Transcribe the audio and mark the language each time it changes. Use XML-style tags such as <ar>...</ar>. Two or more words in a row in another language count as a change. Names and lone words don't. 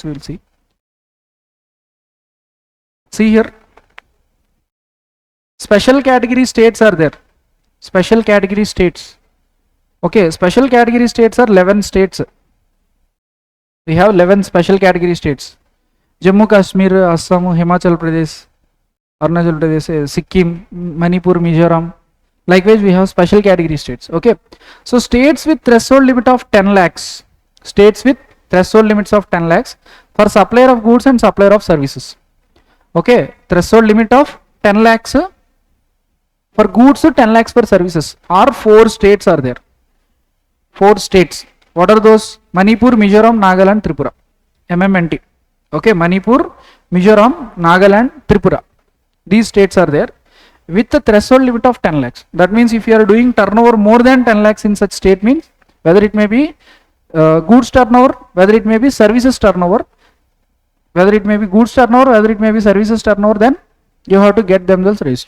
<en>We will see. See here, special category states are there. Special category states. Okay, special category states are 11 states. We have 11 special category states. Jammu Kashmir, Assam, Himachal Pradesh, Arunachal Pradesh, Sikkim, Manipur, Mizoram. Likewise, we have special category states. Okay, so states with threshold limit of 10 lakhs. States with threshold limits of 10 lakhs for supplier of goods and supplier of services. Okay, threshold limit of 10 lakhs for goods, 10 lakhs for services. Or 4 states are there. 4 states. What are those? Manipur, Mizoram, Nagaland, Tripura. MMNT. Okay, Manipur, Mizoram, Nagaland, Tripura. These states are there with the threshold limit of 10 lakhs. That means if you are doing turnover more than 10 lakhs in such state, means whether it may be goods turnover, whether it may be services turnover, whether it may be goods turnover, whether it may be services turnover, then you have to get themselves registered.</en>